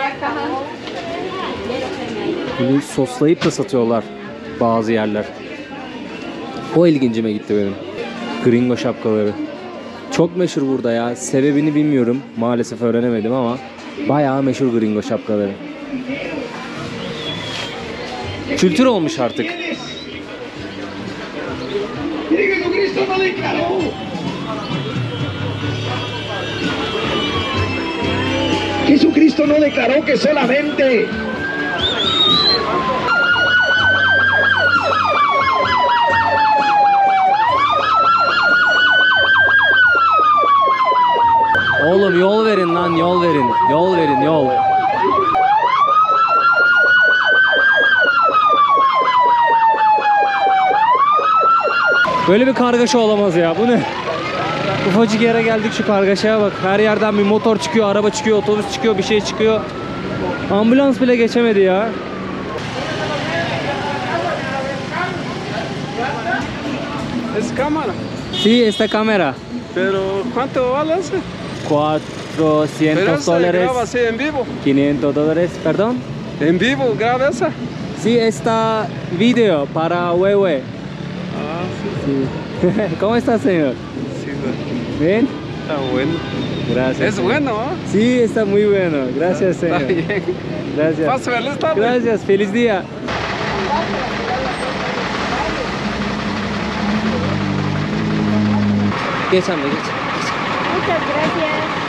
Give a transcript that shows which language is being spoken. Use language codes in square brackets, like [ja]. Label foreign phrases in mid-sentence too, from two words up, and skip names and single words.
[tr] Bunu soslayıp da satıyorlar bazı yerler. O ilgincime gitti benim. Gringo şapkaları. Çok meşhur burada ya. Sebebini bilmiyorum. Maalesef öğrenemedim ama bayağı meşhur gringo şapkaları. Kültür olmuş artık. [es] Jesucristo no declaró que solamente [tr] Oğlum yol verin lan, yol verin. Yol verin, yol. Böyle bir kargaşa olamaz ya. Bu ne? Ufacık yere geldik, şu kargaşaya bak. Her yerden bir motor çıkıyor, araba çıkıyor, otobüs çıkıyor, bir şey çıkıyor. Ambulans bile geçemedi ya. [es] Es cámara. Sí, esta cámara. Pero ¿cuánto vale ese? 400 Pero ese dólares. graba así en vivo. 500 dólares, perdón. En vivo graba esa. Sí, esta video para Huehue. Ah, sí, Sí. ¿Cómo está, señor? sí, güey. ¿Bien? Está bueno. Gracias. Es bueno, ¿no? Sí, está muy bueno. Gracias, Está señor. bien. Gracias. Paso feliz tarde. Gracias. Feliz día. [tr] Geç anne, geç. [es] Muchas gracias.